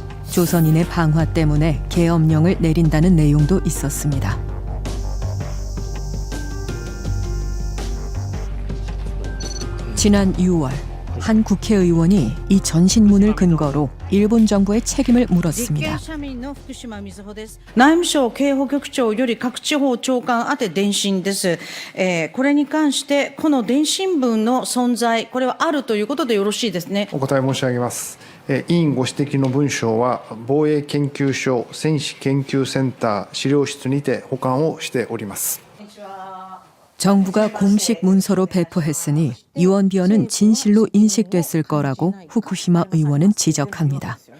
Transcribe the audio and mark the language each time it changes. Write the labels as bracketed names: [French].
[Korean] 조선인의 방화 때문에 계엄령을 내린다는 내용도 있었습니다. 지난 6월 한 국회의원이 이 전신문을 근거로 일본 정부의 책임을 물었습니다. [Japanese] 内務省警保局長より各地方長官宛て電信です。これに関してこの電信文の存在、これはあるということでよろしいですね。お答え申し上げます。委員ご指摘の文書は防衛研究所戦史研究センター資料室にて保管をしております。 [Korean] 정부가 공식 문서로 배포했으니 유언비어는 진실로 인식됐을 거라고 후쿠시마 의원은 지적합니다.